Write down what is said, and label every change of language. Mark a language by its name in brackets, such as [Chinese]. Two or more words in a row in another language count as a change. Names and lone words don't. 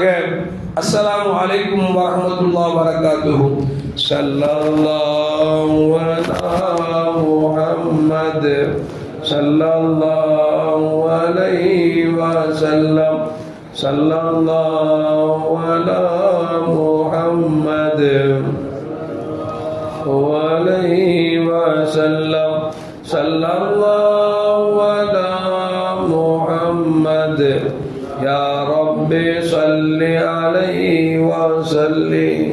[Arabic] السلام عليكم ورحمة الله وبركاته. صلى الله على محمد صلى الله عليه وسلم. صلى الله على محمد وعليه وسلم. صلى الله على محمد يا رب صل عليه وسلم.